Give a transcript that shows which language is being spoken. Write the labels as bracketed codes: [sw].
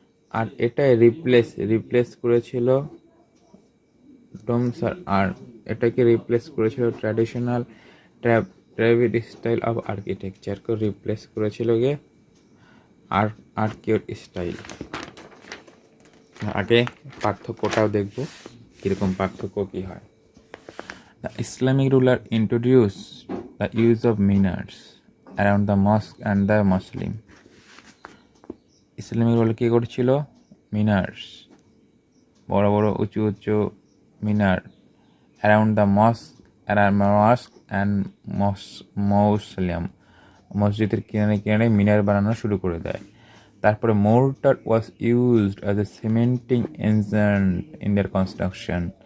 [bn] আর এটা রিপ্লেস করেছিল ডোমস আর আর্ক। এটাকে রিপ্লেস করেছিল ট্র্যাডিশনাল ট্রাভিড স্টাইল অফ আর্কিটেকচারকে রিপ্লেস করেছিল আর্কিওট স্টাইল। আগে পার্থক্যটাও দেখব, কীরকম পার্থক্য কী হয়। [en] The Islamic ruler introduced the use of minars around the mosque and the Muslim. [bn] Islamic ruler কী করছিল? মিনার্স, বড় বড় উঁচু মিনার, [en] around the mosque and mausoleum, [bn] মসজিদের কিনারে মিনার বানানো শুরু করে দেয়। [en] তারপরে mortar was used as a cementing agent in their construction.